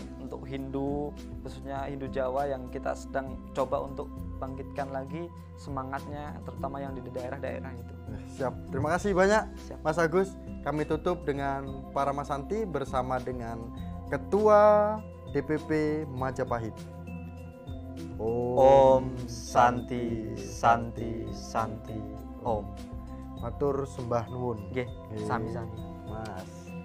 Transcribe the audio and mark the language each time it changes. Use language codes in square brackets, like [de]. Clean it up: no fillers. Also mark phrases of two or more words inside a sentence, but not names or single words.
[id] Untuk Hindu, khususnya Hindu Jawa yang kita sedang coba untuk bangkitkan lagi semangatnya, terutama yang di daerah-daerah itu. Siap. Terima kasih banyak. Siap. Mas Agus. Kami tutup dengan para Mas Santi bersama dengan Ketua DPP Majapahit. [sa] Om Santi Santi Santi Om. [jv] Matur sembah nuwun. Nggih, sami-sami. Mas.